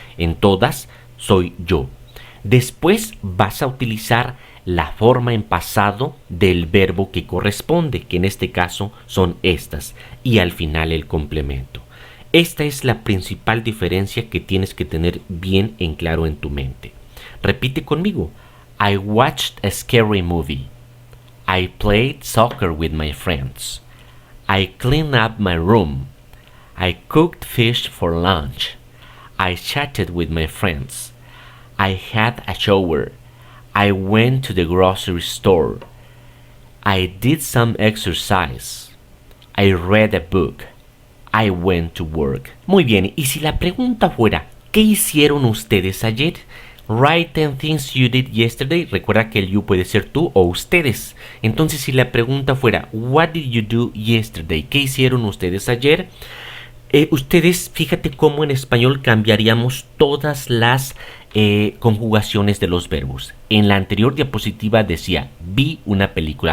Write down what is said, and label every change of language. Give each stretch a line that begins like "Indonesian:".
Spanish: En todas, soy yo. Después vas a utilizar la forma en pasado del verbo que corresponde, que en este caso son estas, y al final el complemento. Esta es la principal diferencia que tienes que tener bien en claro en tu mente. Repite conmigo.
English: I watched a scary movie. I played soccer with my friends. I cleaned up my room. I cooked fish for lunch. I chatted with my friends. I had a shower. I went to the grocery store. I did some exercise. I read a book. I went to work.
Spanish: Muy bien, y si la pregunta fuera, ¿qué hicieron ustedes ayer?
English: Write 10 things you did yesterday.
Spanish: Recuerda que el you puede ser tú o ustedes. Entonces, si la pregunta fuera,
English: what did you do yesterday?
Spanish: ¿Qué hicieron ustedes ayer? Ustedes, fíjate cómo en español cambiaríamos todas las conjugaciones de los verbos. En la anterior diapositiva decía, vi una película.